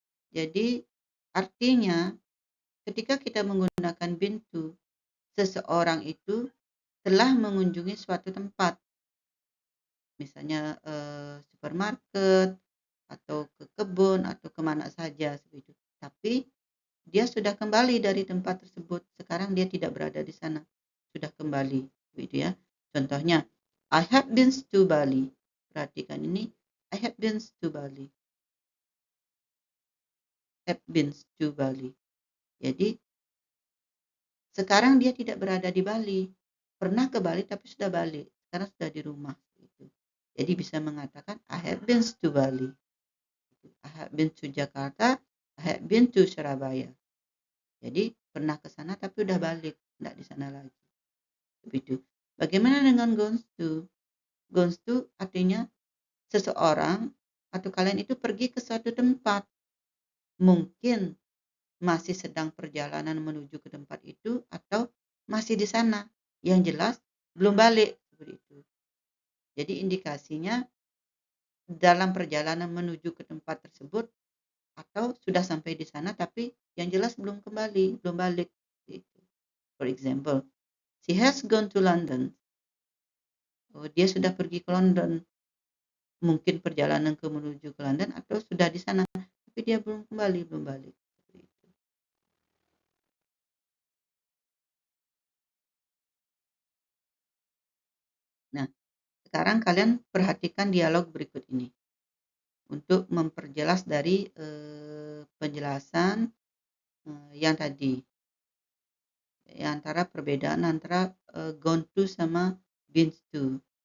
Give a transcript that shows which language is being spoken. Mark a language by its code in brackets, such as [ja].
[id] Jadi artinya ketika kita menggunakan been to, seseorang itu telah mengunjungi suatu tempat, misalnya supermarket atau ke kebun atau kemana saja seperti itu. Tapi dia sudah kembali dari tempat tersebut. Sekarang dia tidak berada di sana, sudah kembali, begitu ya. Contohnya, [en] I have been to Bali. [id] Perhatikan ini, [en] I have been to Bali. Have been to Bali. [id] Jadi sekarang dia tidak berada di Bali. Pernah ke Bali tapi sudah balik. Sekarang sudah di rumah. Gitu. Jadi bisa mengatakan [en] I have been to Bali. I have been to Jakarta. I have been to Surabaya. [id] Jadi pernah ke sana tapi udah balik, tidak di sana lagi. Begitu. Bagaimana dengan gone to? Gone to artinya seseorang atau kalian itu pergi ke suatu tempat. Mungkin masih sedang perjalanan menuju ke tempat itu atau masih di sana. Yang jelas belum balik seperti itu. Jadi indikasinya dalam perjalanan menuju ke tempat tersebut atau sudah sampai di sana tapi yang jelas belum kembali, belum balik. [en] For example, she has gone to London. [id] Oh, dia sudah pergi ke London. Mungkin perjalanan menuju ke London atau sudah di sana tapi dia belum kembali, belum balik. Nah, sekarang kalian perhatikan dialog berikut ini untuk memperjelas dari penjelasan yang tadi, antara perbedaan antara gone to sama been to.